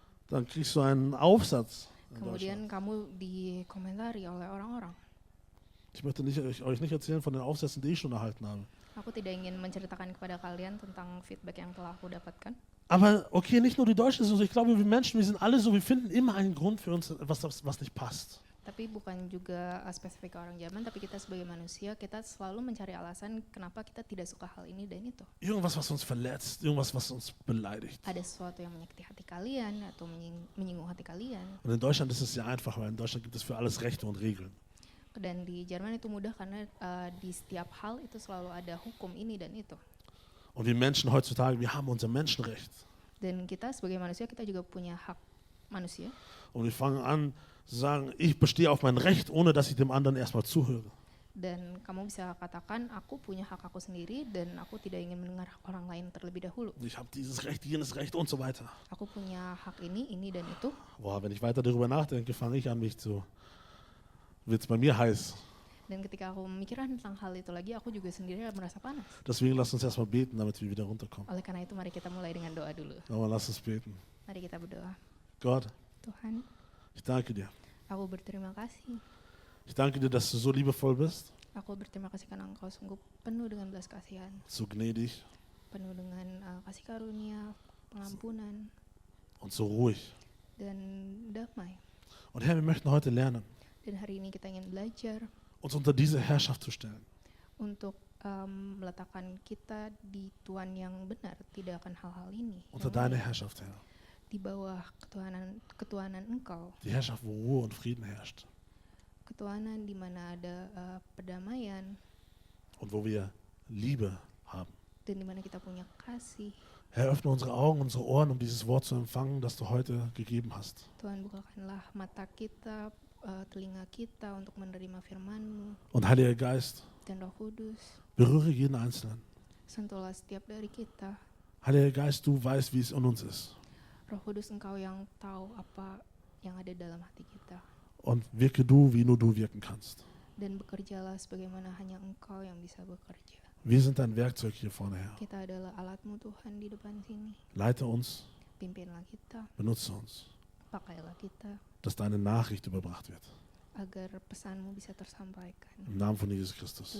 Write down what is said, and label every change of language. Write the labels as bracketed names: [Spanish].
[German] Dann kriegst du einen Aufsatz. in [Indonesian] kemudian [German] Deutschland. [Indonesian] kamu dikomentari oleh orang-orang. [German] Ich möchte euch nicht erzählen von den Aufsätzen, die ich schon erhalten habe. [Indonesian] Aku tidak ingin menceritakan kepada kalian tentang feedback yang telah aku dapatkan. [German] Aber okay, nicht nur die Deutschen sind so. Ich glaube, wir Menschen, wir sind alle so. Wir finden immer einen Grund für uns, was nicht passt. [Indonesian] Tapi bukan juga spesifik ke orang Jerman, tapi kita sebagai manusia, kita selalu mencari alasan kenapa kita tidak suka hal ini dan itu. [German] Irgendwas, was uns verletzt, irgendwas, was uns beleidigt. [Indonesian] Ada sesuatu yang menyakiti hati kalian atau menyinggung hati kalian. [German] Und in Deutschland ist es sehr einfach, weil in Deutschland gibt es für alles Rechte und Regeln. [Indonesian] Dan di Jerman itu mudah karena di setiap hal itu selalu ada hukum ini dan itu. [German] Und wir Menschen heutzutage, wir haben unser Menschenrecht. [Indonesian] Dan kita sebagai manusia, kita juga punya hak manusia. [German] Und wir fangen an zu sagen, ich bestehe auf mein Recht, ohne dass ich dem anderen erstmal zuhöre. [Indonesian] Dan kamu bisa katakan, aku punya hak aku sendiri dan aku tidak ingin mendengar orang lain terlebih dahulu. [German] Ich habe dieses Recht, jenes Recht und so weiter. [Indonesian] Aku punya hak ini dan itu. [German] Boah, wenn ich weiter darüber nachdenke, fange ich an, wird's bei mir heiß. [Indonesian] Dan ketika aku memikirkan tentang hal itu lagi, aku juga sendiri merasa panas. [German] Deswegen lass uns erstmal beten, damit wir wieder runterkommen. [Indonesian] Oleh karena itu, mari kita mulai dengan doa dulu. [German] Aber lass uns beten. [Indonesian] Mari kita berdoa. [German] Gott, [Indonesian] Tuhan, [German] ich danke dir. [Indonesian] aku berterima kasih. [German] Ich danke dir, dass du so liebevoll bist, [Indonesian] Aku berterima kasih karena Engkau sungguh penuh dengan belas kasihan, [German] so gnädig [Indonesian] penuh dengan kasih karunia, pengampunan, [German] und so ruhig. [Indonesian] dan damai. [German] Und Herr, wir möchten heute lernen, [Indonesian] Dan hari ini kita ingin belajar [German] uns unter diese Herrschaft zu stellen. [Indonesian] untuk meletakkan kita di Tuhan yang benar, tidak akan hal-hal ini. [German] Unter [Indonesian] yang [German] deine [Indonesian] lain. [German] Herrschaft, Herr. [Indonesian] Di bawah ketuhanan Engkau, [German] Die Herrschaft, wo Ruhe und Frieden herrscht. [Indonesian] ketuhanan di mana ada perdamaian [German] Und wo wir Liebe haben. [Indonesian] dan di mana kita punya kasih. [German] Herr, öffne unsere Augen, unsere Ohren, um dieses Wort zu empfangen, das du heute gegeben hast. [Indonesian] Tuhan, bukakanlah mata kita, telinga kita untuk menerima firman-Mu. [German] Und Heiliger Geist, [Indonesian] Dan Roh Kudus, [German] berühre jeden Einzelnen. [Indonesian] sentuhlah setiap dari kita. [German] Heiliger Geist, du weißt, wie es in uns ist. [Indonesian] Roh Kudus, Engkau yang tahu apa yang ada dalam hati kita. [German] Und wirke du, wie nur du wirken kannst. [Indonesian] Dan bekerjalah sebagaimana hanya Engkau yang bisa bekerja. [German] Wir sind dein Werkzeug hier vorne, Herr. [Indonesian] Kita adalah alat-Mu Tuhan di depan sini. [German] Leite uns, [Indonesian] Pimpinlah kita, [German] benutze uns, [Indonesian] pakailah kita, [German] dass deine Nachricht überbracht wird. [Indonesian] agar pesan-Mu bisa tersampaikan. [German] Im Namen von Jesus Christus.